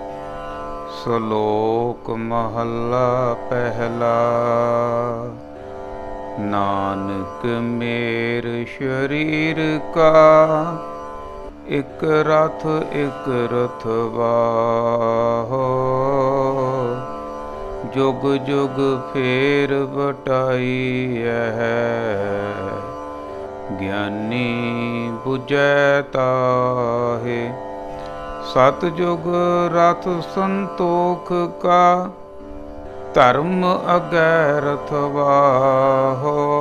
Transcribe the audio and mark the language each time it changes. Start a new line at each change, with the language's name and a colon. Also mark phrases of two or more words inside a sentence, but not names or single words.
Punjabi: ਸ਼ਲੋਕ ਮਹੱਲਾ ਪਹਿਲਾ। ਨਾਨਕ ਮੇਰ ਸ਼ਰੀਰ ਕਾ ਇਕ ਰਥ ਇਕ ਰਥਵਾਹੋ। ਜੁਗ ਜੁਗ ਫੇਰ ਬਟਾਈ ਹੈ ਗਿਆਨੀ ਬੁਝੈ ਤਾਹੇ। ਸਤਜੁਗ ਰਥ ਸੰਤੋਖ ਕਾ ਧਰਮ ਅਗੈਰਥ ਵਾਹੋ।